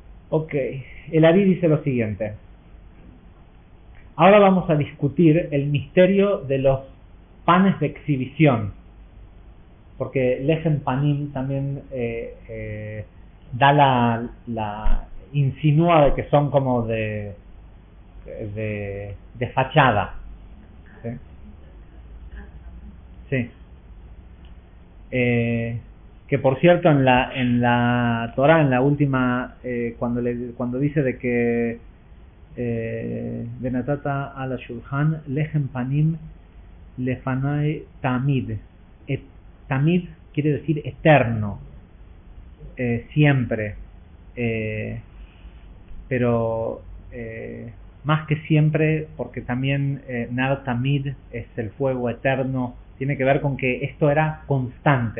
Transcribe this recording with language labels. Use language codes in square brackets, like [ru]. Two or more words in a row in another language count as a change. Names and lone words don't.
[es] Ok, el Ari dice lo siguiente. Ahora vamos a discutir el misterio de los panes de exhibición, porque [he] לחם פנים [es] también da insinúa de que son como de fachada. ¿Sí? Sí. Que por cierto en la Torah, en la última, cuando dice de que [he] ונתת על השולחן לחם פנים לפני תמיד. [es] Tamid quiere decir eterno, siempre, pero más que siempre, porque también [he] נר תמיד [es] es el fuego eterno, tiene que ver con que esto era constante.